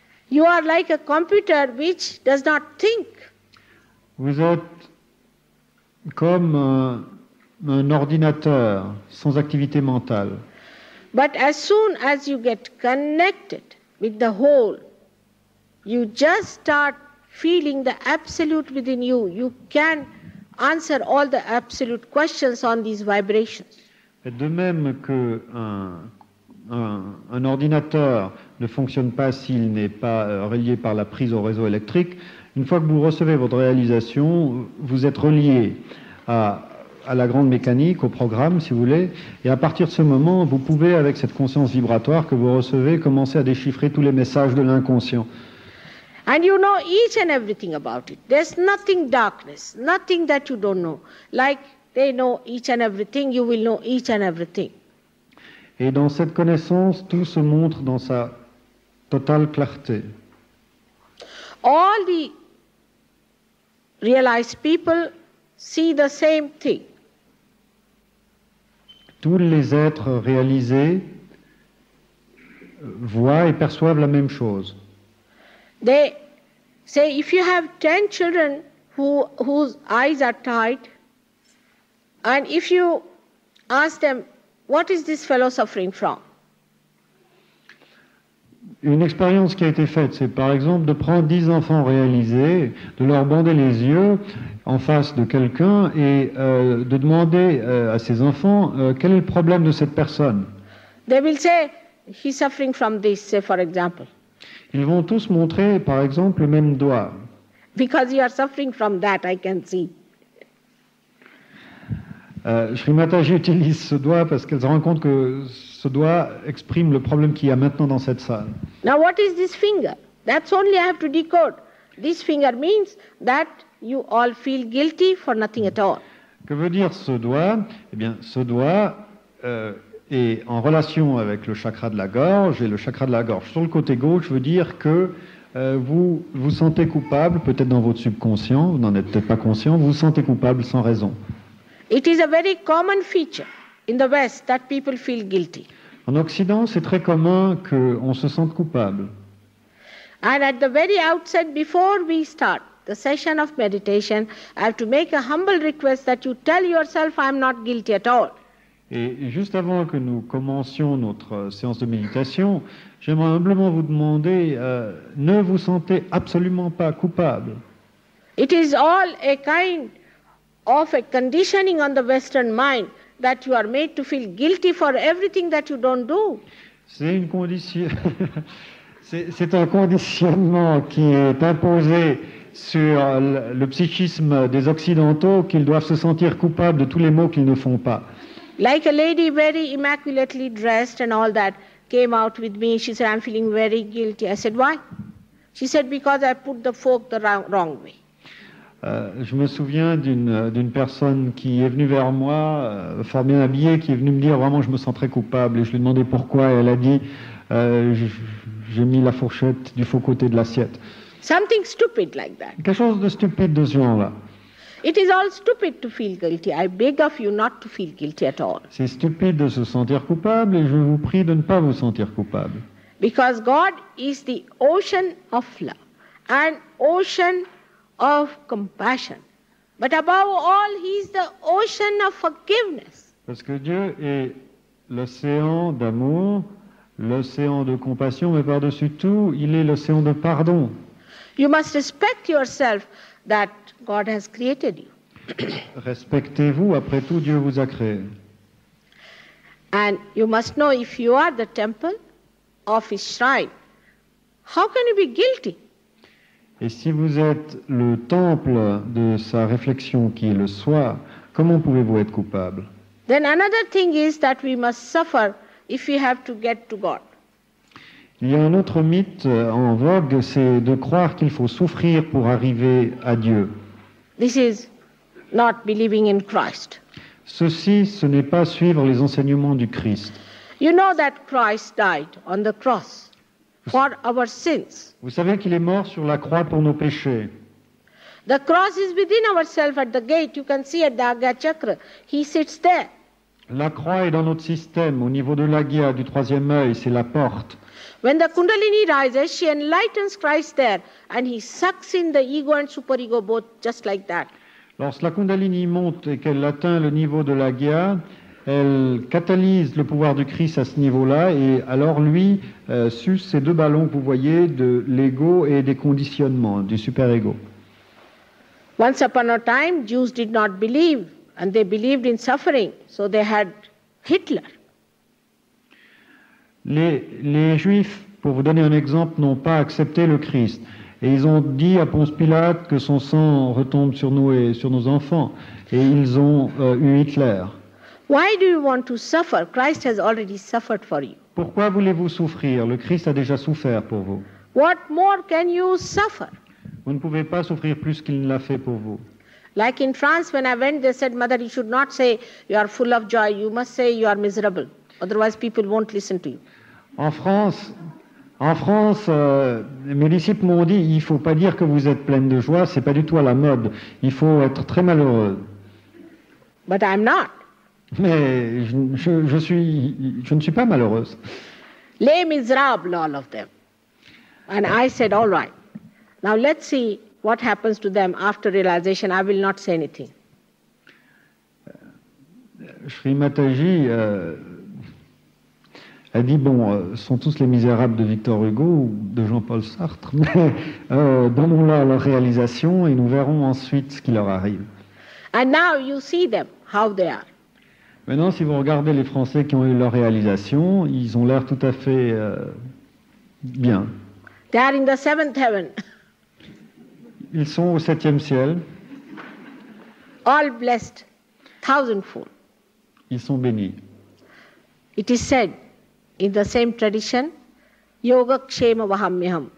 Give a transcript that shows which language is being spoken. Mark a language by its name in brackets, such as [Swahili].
[English] You are like a computer which does not think. [French] Vous êtes comme un ordinateur sans activité mentale. [English] But as soon as you get connected with the whole, you just start feeling the absolute within you. You can answer all the absolute questions on these vibrations. [French] Et de même qu'un ordinateur ne fonctionne pas s'il n'est pas relié par la prise au réseau électrique, une fois que vous recevez votre réalisation, vous êtes relié à la grande mécanique, au programme, si vous voulez, et à partir de ce moment, vous pouvez, avec cette conscience vibratoire que vous recevez, commencer à déchiffrer tous les messages de l'inconscient. [English] And you know each and everything about it. There's nothing darkness, nothing that you don't know. Like they know each and everything, you will know each and everything. [French] Et dans cette connaissance, tout se montre dans sa totale clarté. [English] All the realized people see the same thing. [French] Tous les êtres réalisés voient et perçoivent la même chose. [English] They say if you have 10 children whose eyes are tight, and if you ask them, what is this fellow suffering from? [French] Une expérience qui a été faite, c'est par exemple de prendre 10 enfants réalisés, de leur bander les yeux en face de quelqu'un et de demander à ces enfants quel est le problème de cette personne. [English] They will say, he's suffering from this, say for example. [French] Ils vont tous montrer, par exemple, le même doigt. [English] Because you are suffering from that, I can see. [French] Shri Mataji utilise ce doigt parce qu'elle se rend compte que ce doigt exprime le problème qu'il y a maintenant dans cette salle. [English] Now what is this finger? That's only I have to decode. This finger means that you all feel guilty for nothing at all. [French] Que veut dire ce doigt? Eh bien, ce doigt est en relation avec le chakra de la gorge, et le chakra de la gorge sur le côté gauche veut dire que vous vous sentez coupable, peut-être dans votre subconscient, vous n'en êtes peut-être pas conscient, vous vous sentez coupable sans raison. [English] It is a very common feature in the West that people feel guilty. [French] En Occident, c'est très commun qu'on se sente coupable. [English] And at the very outset, before we start the session of meditation, I have to make a humble request that you tell yourself, I am not guilty at all. [French] Et juste avant que nous commencions notre séance de méditation, j'aimerais humblement vous demander, ne vous sentez absolument pas coupable. [English] It is all a kind of a conditioning on the Western mind that you are made to feel guilty for everything that you don't do. [French] C'est une condition, c'est un conditionnement qui est imposé sur le psychisme des Occidentaux qu'ils doivent se sentir coupables de tous les maux qu'ils ne font pas. [English] Like a lady very immaculately dressed and all that came out with me. She said, I'm feeling very guilty. I said, why? She said, because I put the fork the wrong way. [French] Je me souviens d'une personne qui est venue vers moi, fort bien habillée, qui est venue me dire vraiment je me sens très coupable. Et je lui ai demandé pourquoi. Et elle a dit j'ai mis la fourchette du faux côté de l'assiette. [English] Something stupid like that. [French] Quelque chose de stupide de ce genre-là. [English] It is all stupid to feel guilty. I beg of you not to feel guilty at all. [French] C'est stupide de se sentir coupable et je vous prie de ne pas vous sentir coupable. [English] Because God is the ocean of love, an ocean of compassion. But above all, He is the ocean of forgiveness. [French] Parce que Dieu est l'océan d'amour, l'océan de compassion, mais par-dessus tout, il est l'océan de pardon. [English] You must respect yourself that God has created you. [French] Respectez-vous, après tout, Dieu vous a créé. [English] And you must know if you are the temple of His shrine, how can you be guilty? [French] Et si vous êtes le temple de sa réflexion qui est le soi, comment pouvez-vous être coupable? [English] Then another thing is that we must suffer if we have to get to God. [French] Il y a un autre mythe en vogue, c'est de croire qu'il faut souffrir pour arriver à Dieu. [English] This is not believing in Christ. [French] Ceci, ce n'est pas suivre les enseignements du Christ. [English] You know that Christ died on the cross for our sins. [French] Vous savez qu'il est mort sur la croix pour nos péchés. [English] The cross is within ourselves at the gate. You can see at the Agya Chakra. He sits there. [French] La croix est dans notre système, au niveau de l'agya, du troisième œil, c'est la porte. [English] When the Kundalini rises, she enlightens Christ there, and he sucks in the ego and superego both just like that. [French] Lorsque la Kundalini monte et qu'elle atteint le niveau de l'agya, elle catalyse le pouvoir du Christ à ce niveau-là, et alors lui suce ces deux ballons que vous voyez de l'ego et des conditionnements, du super-ego. [English] Once upon a time, Jews did not believe, and they believed in suffering, so they had Hitler. [French] Les Juifs, pour vous donner un exemple, n'ont pas accepté le Christ. Et ils ont dit à Ponce Pilate que son sang retombe sur nous et sur nos enfants. Et ils ont eu Hitler. [English] Why do you want to suffer? Christ has already suffered for you. [French] Pourquoi voulez-vous souffrir? Le Christ a déjà souffert pour vous. [English] What more can you suffer? [French] Vous ne pouvez pas souffrir plus qu'il ne l'a fait pour vous. [English] Like in France, when I went, they said, Mother, you should not say you are full of joy. You must say you are miserable. Otherwise, people won't listen to you. [French] En France, mes disciples m'ont dit, il ne faut pas dire que vous êtes pleine de joie, c'est pas du tout à la mode. Il faut être très malheureux. [English] But I'm not. [French] Mais je ne suis pas malheureuse. [English] Les misérables, all of them. And I said, all right. Now let's see what happens to them after realization. I will not say anything. [French] Sri Mataji a dit, bon, sont tous les misérables de Victor Hugo ou de Jean-Paul Sartre, mais donnons-leur leur réalisation et nous verrons ensuite ce qui leur arrive. [English] And now you see them, how they are. [French] Maintenant, si vous regardez les Français qui ont eu leur réalisation, ils ont l'air tout à fait bien. [English] They are in the seventh heaven. [French] Ils sont au 7e ciel. [English] All blessed, thousandfold. [French] Ils sont bénis. [English] It is said in the same tradition, [Sanskrit] Yoga Kshema Vahamyaham.